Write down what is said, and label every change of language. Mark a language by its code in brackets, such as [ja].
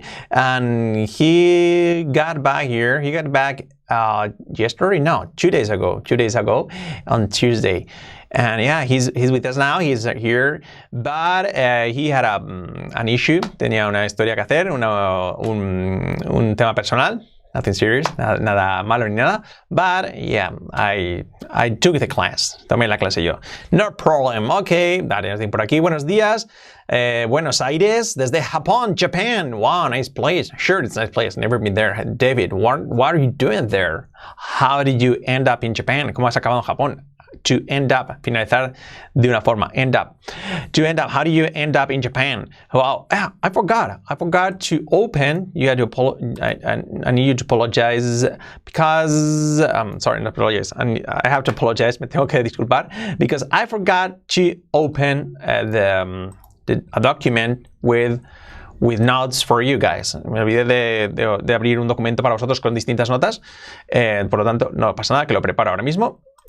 [en] And he got back here. He got back yesterday? No, 2 days ago. 2 days ago on Tuesday. And yeah, he's with us now. He's here. But he had an issue. [es] Tenía una historia que hacer, un tema personal. [en] Nothing serious, [es] nada malo ni nada. [en] But yeah, I took the class. [es] Tomé la clase yo. [en] No problem. [es] Ok. Dale, por aquí. Buenos días. [en] Buenos Aires. [es] Desde Japón, [en] Japan. Wow, nice place. Sure, it's a nice place. Never been there. David, what are you doing there? How did you end up in Japan? [es] ¿Cómo has acabado en Japón? [en] To end up, [es] finalizar de una forma, [en] end up. To end up, how do you end up in Japan? Well, I forgot to open. You had to I need you to apologize because, sorry, not apologize. I have to apologize, [es] me tengo que disculpar [en] because I forgot to open a document with notes for you guys. [es] Me olvidé de abrir un documento para vosotros con distintas notas. Por lo tanto, no pasa nada, que lo preparo ahora mismo.